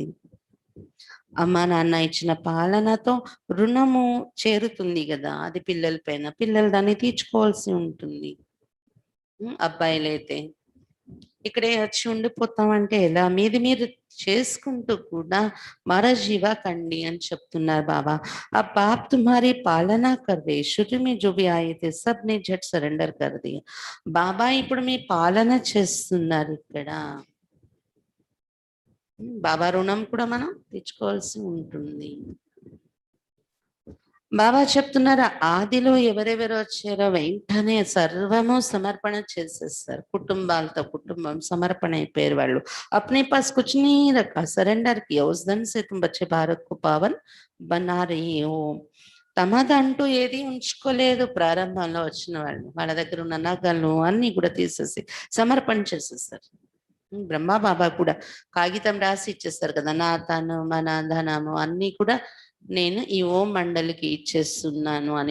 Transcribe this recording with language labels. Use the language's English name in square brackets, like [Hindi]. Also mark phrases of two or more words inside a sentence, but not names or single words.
[Telugu] అమ్మా నాన్న ఇచ్చిన పాలనతో రుణము చేరుతుంది కదా, అది పిల్లల పైన, పిల్లలు దాన్ని తీర్చుకోవాల్సి ఉంటుంది. అబ్బాయిలైతే ఇక్కడే వచ్చి ఉండిపోతామంటే ఎలా? మీది మీరు చేసుకుంటూ కూడా మరజీవ కండి అని చెప్తున్నారు బాబా. [Hindi] आ बाप तुम्हारी पालना करवे, शुरू में जो भी आये थे सब ने झट सरेंडर कर दिया. [Telugu] బాబా ఇప్పుడు మీ పాలన చేస్తున్నారు ఇక్కడ. బాబా రుణం కూడా మనం తెచ్చుకోవాల్సి ఉంటుంది. బాబా చెప్తున్నారు ఆదిలో ఎవరెవరు వచ్చారో వెంటనే సర్వము సమర్పణ చేసేస్తారు, కుటుంబాలతో కుటుంబం సమర్పణ అయిపోయారు వాళ్ళు. [Hindi] अपने पास कुछ नी रखा, सरेंडर किया, उस दिन से तुम बच्चे भारत को पावन बना रही हो. [Telugu] తమదంటూ ఏది ఉంచుకోలేదు. ప్రారంభంలో వచ్చిన వాళ్ళు వాళ్ళ దగ్గర ఉన్న నగలు అన్ని కూడా తీసేసి సమర్పణ చేసేస్తారు. బ్రహ్మ బాబా కూడా కాగితం రాసి ఇచ్చేస్తారు కదా, నా తను మన ధనము అన్ని కూడా నేను ఈ ఓం మండలికి ఇచ్చేస్తున్నాను అని.